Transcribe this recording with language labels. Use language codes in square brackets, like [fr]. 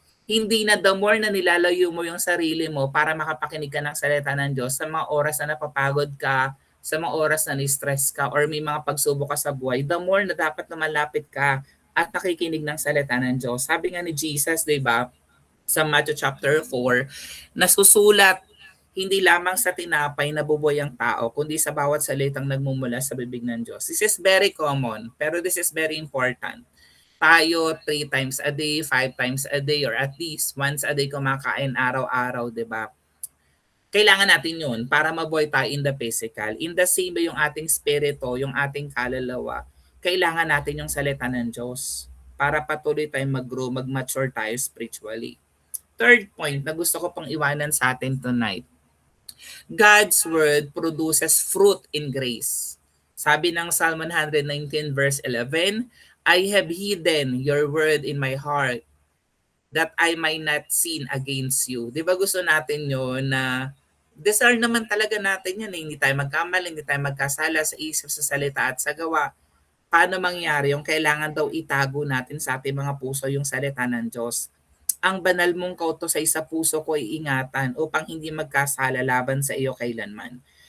[tl] Hindi na [en] the more [tl] na nilalayo mo yung sarili mo para makapakinig ka ng salita ng Diyos sa mga oras na napapagod ka, sa mga oras na ni-stress ka, or may mga pagsubok ka sa buhay, the more na dapat na malapit ka at nakikinig ng salita ng Diyos. Sabi nga ni Jesus, di ba, sa Matthew chapter 4, nasusulat hindi lamang sa tinapay nabubuhay ang tao, kundi sa bawat salitang nagmumula sa bibig ng Diyos. [en] This is very common, [tl] pero [en] this is very important. [tl] Tayo [en] 3 times a day, [tl] 5 times a day, or at least once a day kumakain araw-araw, di ba? Kailangan natin yun para mabuhay tayo [en] in the physical. In the same way, [tl] yung ating spirito, yung ating kaluluwa, kailangan natin yung salita ng Diyos para patuloy tayong mag-grow, mag-mature tayo spiritually. [en] Third point [tl] na gusto ko pang iwanan sa atin [en] tonight, God's word produces fruit in grace. [tl] Sabi ng [en] Psalm 119 verse 11, I have hidden your word in my heart that I might not sin against you. [tl] Di ba gusto natin yun na desire naman talaga natin yan eh. Hindi tayo magkamali, hindi tayo magkasala sa isip, sa salita at sa gawa. Paano mangyari yung kailangan daw itago natin sa ating mga puso yung salita ng Diyos? Ang banal mong kautos sa puso ko ay ingatan upang hindi magkasala laban sa iyo kailanman.